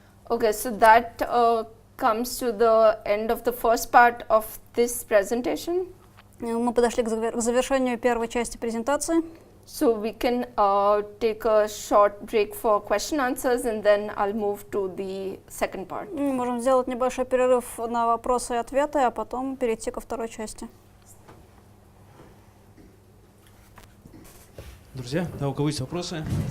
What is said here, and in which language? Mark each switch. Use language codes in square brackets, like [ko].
[en] Okay, so that comes to the end of the first part of this presentation. [ru] Мы подошли к завершению первой части презентации. [en] So we can take a short break for question answers and then I'll move to the second part. [ru] Мы можем сделать небольшой перерыв на вопросы и ответы, а потом перейти ко второй части. Друзья, да, у кого есть вопросы?